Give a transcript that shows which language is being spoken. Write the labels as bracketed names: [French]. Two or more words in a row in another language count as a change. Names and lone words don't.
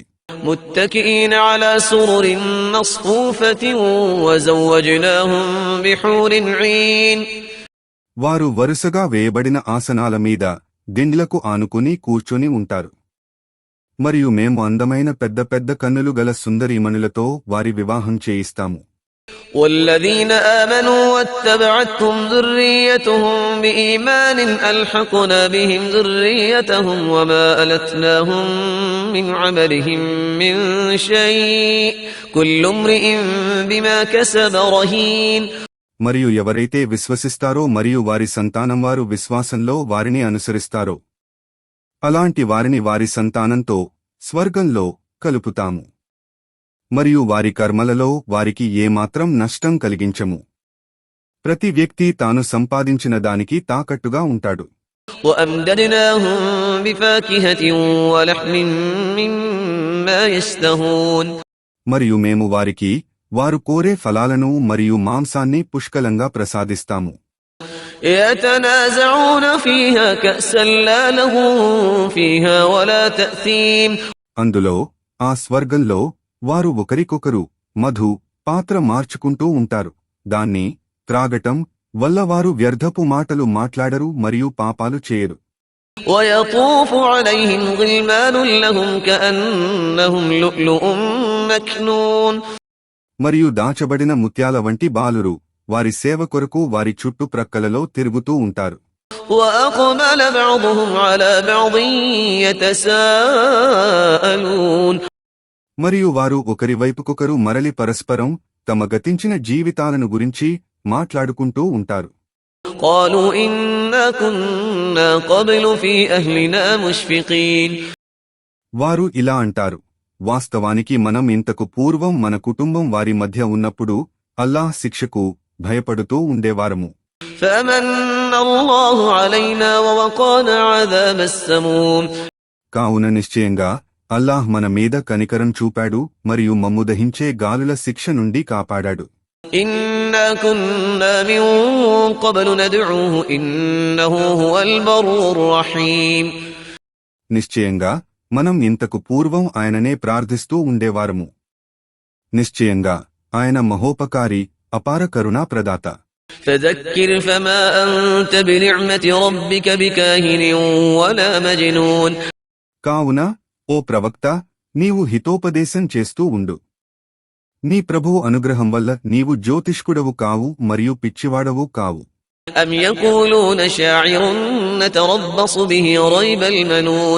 [Arabic] متكئين على سرر مصفوفة وزوجناهم بحور عين. [Telugu] వారు వరుసగా వేయబడిన ఆసనాల మీద దిండ్లకు ఆనుకుని కూర్చొని ఉంటారు, మరియు మేము అందమైన పెద్ద పెద్ద కన్నులు గల సుందరీమణులతో వారి వివాహం చేయిస్తాము. [Arabic] والذين آمنوا واتبعتهم ذريتهم بإيمان ألحقنا بهم ذريتهم وما ألتناهم من عملهم من شيء كل امرئ بما كسب رهين. [Telugu] మరియు ఎవరైతే విశ్వసిస్తారో మరియు వారి సంతానం వారు విశ్వాసంలో వారిని అనుసరిస్తారో అలాంటి వారిని వారి సంతానంతో స్వర్గంలో కలుపుతాము, మరియు వారి కర్మలలో వారికి ఏమాత్రం నష్టం కలిగించము. ప్రతి వ్యక్తి తాను సంపాదించిన దానికి తాకట్టుగా ఉంటాడు. మరియు మేము వారికి వారు కోరే ఫలాలను మరియు మాంసాన్ని పుష్కలంగా ప్రసాదిస్తాము. [Arabic] يتنازعون فيها كأسا لا لغو فيها ولا تأثيم [Telugu] అందులో ఆ స్వర్గంలో వారు ఒకరికొకరు మధు పాత్ర మార్చుకుంటూ ఉంటారు. దాన్ని త్రాగటం వల్ల వారు వ్యర్థపు మాటలు మాట్లాడరు మరియు పాపాలు చేయరు. [Arabic] ويطوف عليهم غلمان لهم كأنهم لؤلؤ مكنون [Telugu] మరియు దాచబడిన ముత్యాల వంటి బాలురు వారి సేవ కొరకు వారి చుట్టుప్రక్కలలో తిరుగుతూ ఉంటారు. [Arabic] وأقبل بعضهم على بعض يتساءلون [Telugu] మరియు వారు ఒకరి వైపుకొకరు మరలి పరస్పరం తమ గతించిన జీవితాలను గురించి మాట్లాడుకుంటూ ఉంటారు. [Arabic] قالوا إنا كنا قبل في أهلنا مشفقين [Telugu] వారు ఇలా అంటారు, వాస్తవానికి మనం ఇంతకు పూర్వం మన కుటుంబం వారి మధ్య ఉన్నప్పుడు అల్లాహ్ శిక్షకు భయపడుతూ ఉండేవారము. [Arabic] فمن الله علينا ووقانا عذاب السموم [Telugu] కావున నిశ్చయంగా అల్లాహ్ మన మీద కనికరం చూపాడు మరియు మమ్ము దహించే గాలుల శిక్ష నుండి కాపాడాడు. [Arabic] إنا كنا من قبل ندعوه إنه هو البر الرحيم [Telugu] నిశ్చయంగా మనం ఇంతకు పూర్వం ఆయననే ప్రార్థిస్తూ ఉండేవారము. నిశ్చయంగా ఆయన మహోపకారి అపార కరుణా ప్రదాత. [Arabic] فذكر فما أنت بنعمة ربك بكاهن ولا مجنون [Telugu] కావున ఓ ప్రవక్త, నీవు హితోపదేశం చేస్తూ ఉండు. నీ ప్రభువు అనుగ్రహం వల్ల నీవు జ్యోతిష్కుడవు కావు మరియు పిచ్చివాడవు కావు. [Arabic] أم يقولون شاعر نتربص به ريب المنون